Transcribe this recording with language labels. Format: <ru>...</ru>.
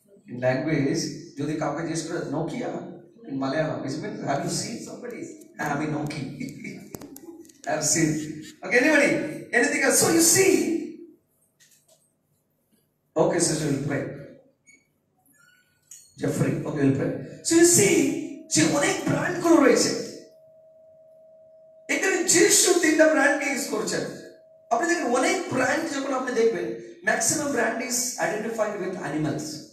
<en>In language</en> <bn>যদি কাউকে জিজ্ঞেস করে</bn> <en>Nokia in Malayalam it means have you seen somebody?</en> <bn>আমি নোকি</bn> <en>have seen. Okay, anybody? Anything else? So you see, okay sister will pray. Jeffrey, okay, will pray. So you see,</en> <bn>যে অনেক brand গুলো রয়েছে এখানে। যিশু তিনটা ব্র্যান্ডকে ইউজ করছেন। আপনি দেখেন অনেক ব্র্যান্ড যখন আপনি দেখবেন,</bn> <en>Maximum brand is identified with animals.</en>